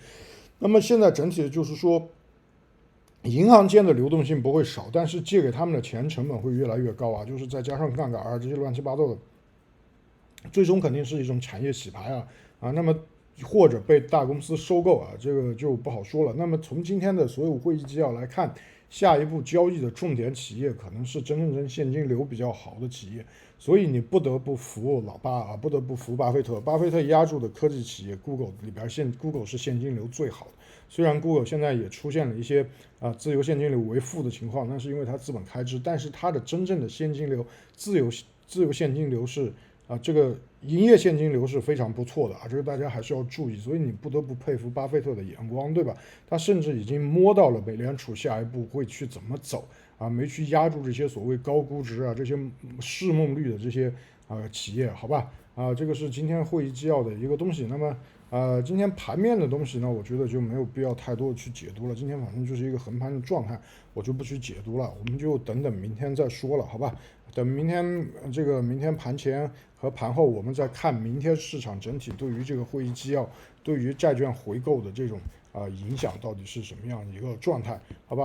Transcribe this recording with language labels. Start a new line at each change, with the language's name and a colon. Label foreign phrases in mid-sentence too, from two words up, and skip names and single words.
Chinese: 那麼現在整體的就是說，銀行間的流動性不會少，但是借給他們的錢成本會越來越高啊，就是再加上槓桿啊這些亂七八糟的，最終肯定是一種產業洗牌啊，那麼或者被大公司收購啊，這個就不好說了。那麼從今天的所有會議紀要來看，下一步交易的重點企業可能是真現金流比較好的企業，所以你不得不服老巴啊，不得不服巴菲特。巴菲特押注的科技企業 Google 裡邊Google 是现金流最好的。虽然 Google 現在也出現了一些自由現金流為負的情況，那是因為它資本開支，但是它的真正的現金流自由現金流是這個營業現金流是非常不錯的啊，這個大家還是要注意，所以你不得不佩服巴菲特的眼光，對吧？他甚至已經摸到了美聯儲下一步會去怎麼走啊，沒去押注這些所謂高估值啊、這些市夢率的這些企業，好吧？這個是今天會議紀要的一個東西。那麼今天盤面的東西呢，我覺得就沒有必要太多的去解讀了。今天反正就是一個橫盤的狀態，我就不去解讀了，我們就等等明天再說了，好吧？等明天盤前和盤後，我們再看明天市场整體對於這個會議紀要、對於債券回購的這種影響到底是什麼樣的一個狀態，好吧？